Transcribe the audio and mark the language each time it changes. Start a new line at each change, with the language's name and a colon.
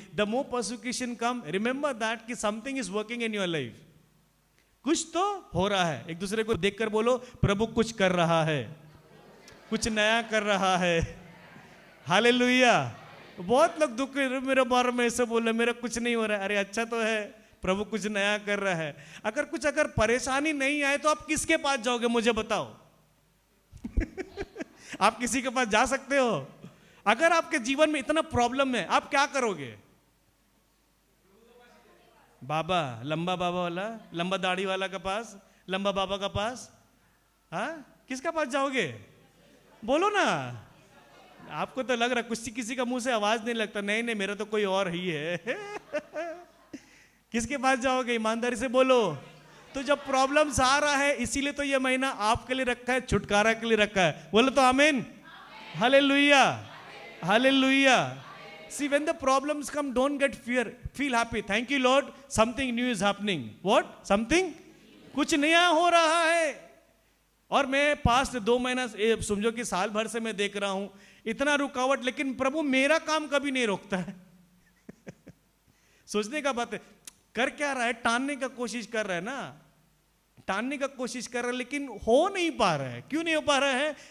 English: The more persecution come, remember that कि something is working in your life.
Hindi: कुछ तो हो रहा है। एक दूसरे को देखकर बोलो प्रभु कुछ कर रहा है, कुछ नया कर रहा है। हालेलुया। बहुत लोग दुख मेरे बारे में ऐसे बोले, मेरा कुछ नहीं हो रहा है। अरे अच्छा तो है, प्रभु कुछ नया कर रहा है। अगर परेशानी नहीं आए तो आप किसके पास जाओगे मुझे बताओ? आप किसी के पास जा सकते हो? अगर आपके जीवन में इतना प्रॉब्लम है, आप क्या करोगे? बाबा, लंबा बाबा वाला, लंबा दाढ़ी वाला के पास, लंबा बाबा का पास, हाँ किसका पास जाओगे? बोलो ना। आपको तो लग रहा किसी का मुंह से आवाज नहीं लगता। नहीं नहीं, मेरा तो कोई और ही है। किसके पास जाओगे? ईमानदारी से बोलो। तो जब प्रॉब्लम्स आ रहा है, इसीलिए तो ये महीना आपके लिए रखा है, छुटकारा के लिए रखा है। बोलो तो आमीन। Hallelujah, hallelujah.
English: See, when the problems come, don't get fear. Feel happy. Thank you, Lord. Something new is happening. What? Something?
Hindi: कुछ नया हो रहा है। और मैं पास्ट 2 महीना समझो कि साल भर से मैं देख रहा हूं इतना रुकावट, लेकिन प्रभु मेरा काम कभी नहीं रोकता है। सोचने का बात है, कर क्या रहा है? टालने का कोशिश कर रहा है ना, टालने का कोशिश कर रहा है, लेकिन हो नहीं पा रहा है। क्यों नहीं हो पा रहा है?